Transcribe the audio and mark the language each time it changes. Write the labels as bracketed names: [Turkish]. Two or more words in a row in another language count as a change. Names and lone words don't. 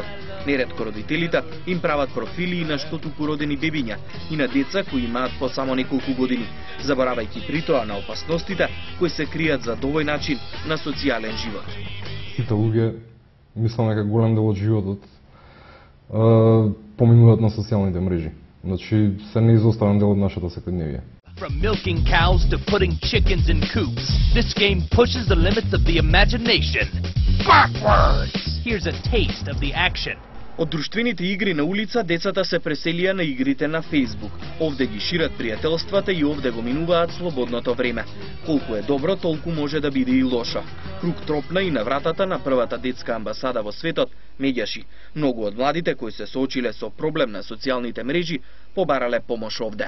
[Macedonian] Неретко родителите им прават профили и на штотуку родени бебиња и на деца кои имаат по само неколку години, заборавајќи при тоа на опасностите кои се кријат за овој начин на социјален живот. Сите луѓе, мислам дека голем дел од животот поминуваат на социјалните мрежи. Значи, се неизоставен дел од нашата секојдневие. [English] From milking cows to putting chickens in coops, this game pushes the limits of the imagination. Backwards! Here's a taste of the action. [Macedonian] Од друштвените игри на улица, децата се преселија на игрите на Facebook. Овде ги шират пријателствата и овде го минуваат слободното време. Колку е добро, толку може да биде и лошо. Круг тропна и на вратата на првата детска амбасада во светот, меѓаши. Многу од младите кои се соочиле со проблем на социјалните мрежи, побарале помош овде.